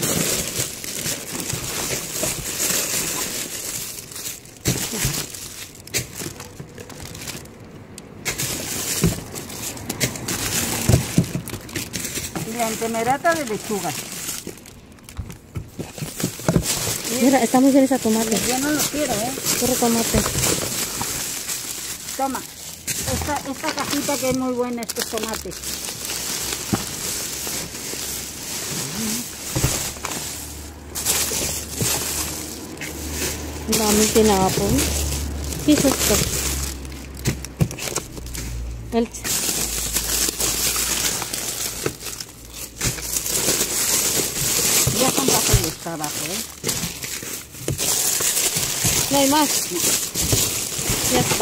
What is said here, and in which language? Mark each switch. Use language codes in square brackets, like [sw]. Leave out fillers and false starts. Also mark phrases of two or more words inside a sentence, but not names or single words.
[es] Y la entemerata de lechugas. Mira, está muy bien esa tomate. Yo no lo quiero, ¿eh? Puro tomate. Toma. Esta cajita que es muy buena, estos tomates. [tl] Ang daming tinapon. [es] ¿Qué es esto? Ya son papeles abajo, ¿eh? No hay más. Ya está.